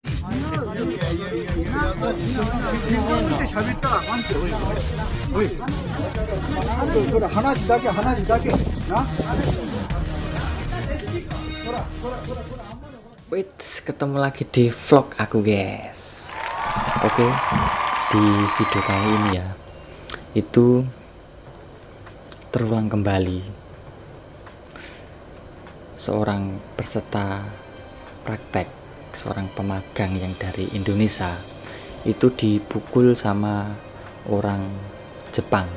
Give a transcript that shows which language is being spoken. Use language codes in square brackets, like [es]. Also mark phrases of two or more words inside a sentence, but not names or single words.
[ja] って喋ったらあかんって、おい。おい。それ話だけ、話だけ。な。 [id] Wait, ketemu lagi di vlog aku guys. Oke, di video kali ini ya, itu terulang kembali seorang peserta praktek, seorang pemagang yang dari Indonesia itu dipukul sama orang Jepang.